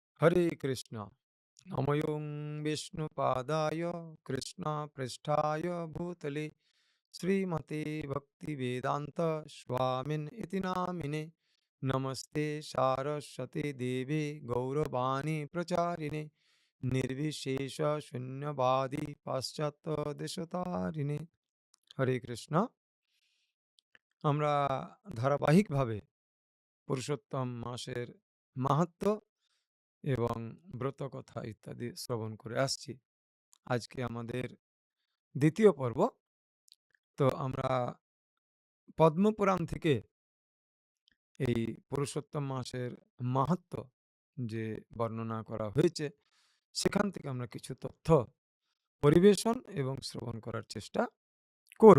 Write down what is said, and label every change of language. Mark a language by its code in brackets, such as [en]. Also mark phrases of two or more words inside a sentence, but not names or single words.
[sa] हरे कृष्णा नमयों विष्णुपादाय कृष्णपृष्ठाय भूतले श्रीमते भक्तिवेदांत स्वामिन् इति नामिने नमस्ते सारस्वते देवे गौरवाणी प्रचारिणे निर्विशेष शून्यवादी पाश्चात्य देशतारिणे हरे कृष्णा [bn] আমরা ধারাবাহিকভাবে পুরুষোত্তম মাসের মাহাত্ম্য এবং ব্রতকথা ইত্যাদি শ্রবণ করে আসছি। আজকে আমাদের দ্বিতীয় পর্ব। তো আমরা পদ্মপুরাণ থেকে এই পুরুষোত্তম মাসের মাহাত্ম্য যে বর্ণনা করা হয়েছে সেখান থেকে আমরা কিছু তথ্য পরিবেশন এবং শ্রবণ করার চেষ্টা করব।